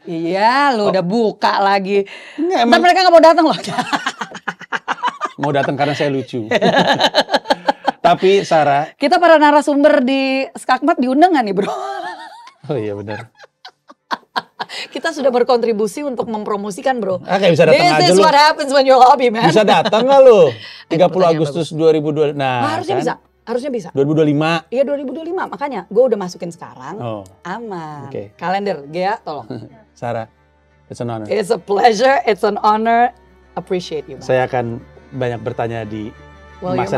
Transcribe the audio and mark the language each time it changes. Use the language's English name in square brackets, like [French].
[Indonesian] Iya, lu udah buka lagi. Enggak, mereka nggak mau datang loh. Mau datang karena saya lucu. Tapi Sarah, kita para narasumber di Skakmat diundang nggak nih bro? Oh iya benar. Kita sudah berkontribusi untuk mempromosikan bro. Kayak bisa datang aja lu. [English] This is what happens when you're hobby man. [Indonesian] Bisa datang nggak lu? 30 Agustus 2020. Nah, harusnya kan? Harusnya bisa. 2025. Iya 2025, makanya gue udah masukin sekarang. Aman. Kalender, Gea tolong. [English] Sarah, it's an honor. It's a pleasure, it's an honor. Appreciate you. [Indonesian] Saya akan banyak bertanya di masa